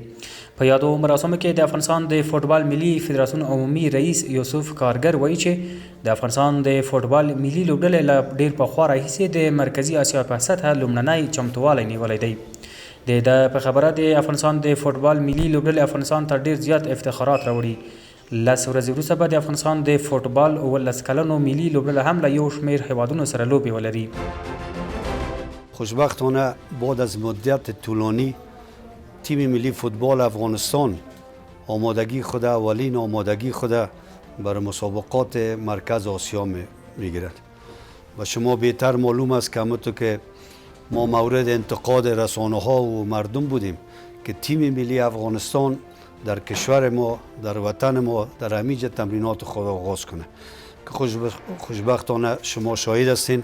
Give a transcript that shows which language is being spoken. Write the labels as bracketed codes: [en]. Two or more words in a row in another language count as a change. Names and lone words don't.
[ps] په یادو مراسمو کې د افغانستان د فوټبال ملي فدراسیون عمومي رئیس یوسف کارګر وایي چې د افغانستان د فوټبال ملي لوبډلې له ډېر پخوا راهیسې د مرکزي آسیا په سطحه لومړنی چمتووالی نیولی دی. د ده په خبره د افغانستان د فوټبال ملي لوبډلې افغانستان ته ډېر زیات افتخارات راوړي. 10 ورځې وروسته به د افغانستان د فوټبال 19 کلنو ملي لوبډله هم له یو شمېر هیوادونو سره لوبې ولري. [fa] خوشبختانه بعد از مدت طولانی تیم ملی فوتبال افغانستان آمادگی خود اولین آمادگی خود برای مسابقات مرکز آسیا میگیرد و شما بهتر معلوم است که همونطور که ما مورد انتقاد رسانه ها و مردم بودیم که تیم ملی افغانستان در کشور ما، در وطن ما، در همه جا تمرینات خود آغاز کنه که خوشبختانه شما شاهد هستین.